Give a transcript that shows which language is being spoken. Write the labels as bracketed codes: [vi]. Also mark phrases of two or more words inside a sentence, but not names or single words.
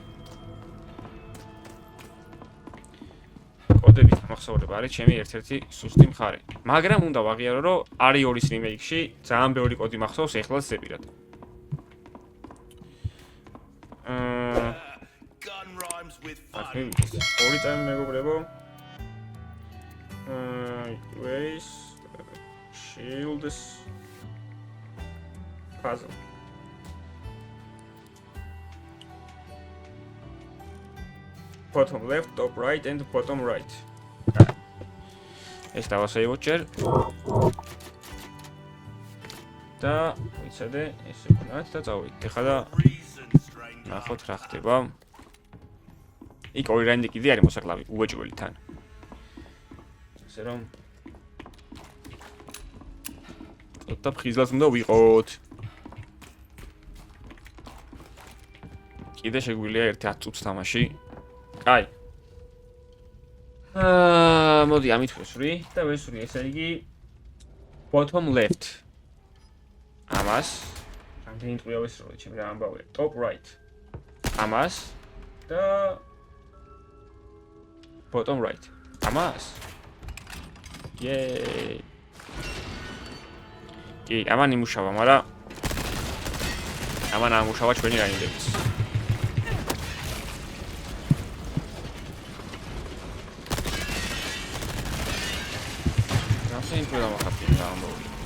[ka] კოდებით ამახსოვრება არის ჩემი ერთ-ერთი სუსტი მხარე. მაგრამ უნდა ვაღიარო, რომ არის 2-ის რიმეიქში ძალიან ბევრი კოდი მახსოვს ეხლაც ზეპირად. ორი წამი მეგობრებო. [en] Ways shields puzzle. Bottom left, top right and bottom right. [ka] ეს დავასეივოთ ჯერ. და ვიცადე ესე ვქნათ და წავიდეთ. ეხლა და ნახოთ რა ხდება. იქ ორი რაინდი კიდე არის მოსაკლავი, უეჭველი თან. ასე რომ ცოტა ფხიზლად უნდა ვიყოთ. კიდე შეგვიძლია ერთი 10 წუთს თამაში. კაი. მოდი ამით ვესვრი და ვესვრი ესე იგი [en] bottom left. [ka] ამას რამდენი ტყვია ვესროლე ჩემი რა ამბავია. [en] Top right. [ka] ამას და [en] bottom right. [ka] ამას. [en] Yay. [ka] კი, ამან იმუშავა, მაგრამ ამან ამუშავა ჩვენი რაინდებს. რამე ინფო დამახატე რა ამბობი.